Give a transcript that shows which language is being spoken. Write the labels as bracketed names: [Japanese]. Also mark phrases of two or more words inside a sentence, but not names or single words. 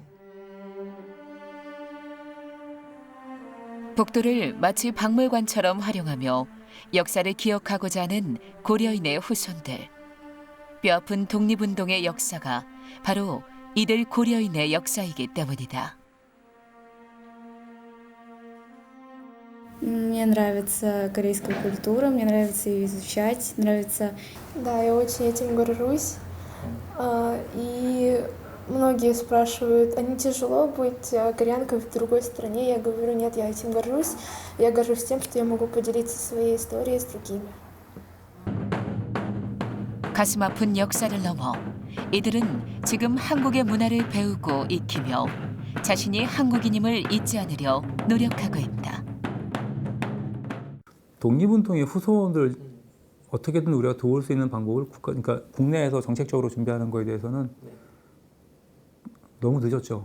[Korean] 복도를 마치 박물관처럼 활용하며 역사를 기억하고자 하는 고려인의 후손들. 뼈아픈 독립운동의 역사가 바로 이들 고려인의 역사이기 때문이다. [Russian] Мне нравится корейская культура, мне нравится ее изучать, нравится... Да, я очень этим горжусь. И многие спрашивают, а не тяжело быть кореянкой в другой стране? Я говорю, нет, я этим горжусь. Я горжусь тем, что я могу поделиться своей историей с другими. [Korean] 가슴 아픈 역사를 넘어 이들은 지금 한국의 문화를 배우고 익히며 자신이 한국인임을 잊지 않으려 노력하고 있다. 독립운동의 후손들 어떻게든 우리가 도울 수 있는 방법을 그러니까 국내에서 정책적으로 준비하는 거에 대해서는 너무 늦었죠.